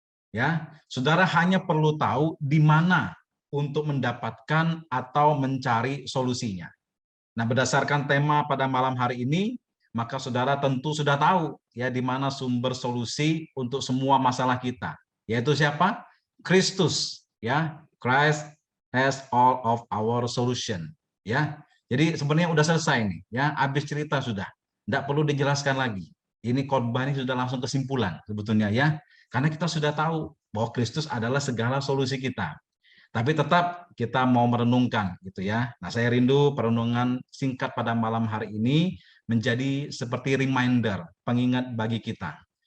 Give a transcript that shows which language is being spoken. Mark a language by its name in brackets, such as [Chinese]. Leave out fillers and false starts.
[Indonesian] Ya, saudara hanya perlu tahu di mana untuk mendapatkan atau mencari solusinya. Nah, berdasarkan tema pada malam hari ini, maka saudara tentu sudah tahu ya di mana sumber solusi untuk semua masalah kita, yaitu siapa? Kristus, ya. [English] Christ has all of our solution, ya. [Indonesian] Jadi sebenarnya udah selesai nih, ya. Habis cerita sudah, tidak perlu dijelaskan lagi. Ini khotbah ini sudah langsung kesimpulan sebetulnya ya, karena kita sudah tahu bahwa Kristus adalah segala solusi kita. Tapi tetap kita mau merenungkan gitu ya. Nah, saya rindu perenungan singkat pada malam hari ini menjadi seperti reminder, pengingat bagi kita.